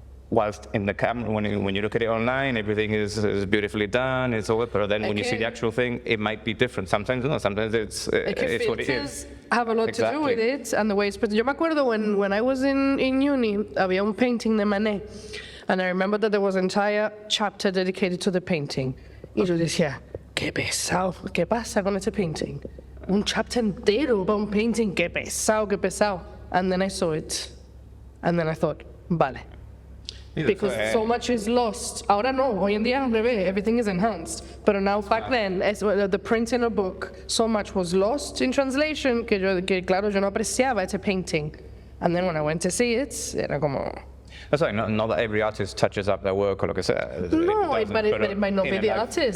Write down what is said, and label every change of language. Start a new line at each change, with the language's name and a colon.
English: Whilst in the camera, when you look at it online, everything is beautifully done, it's all, but then when you see the actual thing, it might be different. Sometimes no, sometimes it's what it is. Have a lot to do with it and the way it's presented.
Spanish: Yo me acuerdo
English: when I was in uni,
Spanish: había un
English: painting de Manet, and I remember that there was an entire chapter dedicated to the painting.
Spanish: Y yo decía, qué pesado, ¿qué pasa con este painting? Un chapter entero para un painting, qué pesado, qué pesado.
English: And then I saw it, and then I thought, vale. Because so much is lost.
Spanish: Ahora no, hoy en día al revés,
English: everything is enhanced. But now back then, the print in a book, so much was lost in translation
Spanish: que claro, yo no apreciaba ese
English: painting. And then when I went to see it,
Spanish: era como...
English: That's right. Not that every artist touches up their work or like I said. No, but it might not be the artist.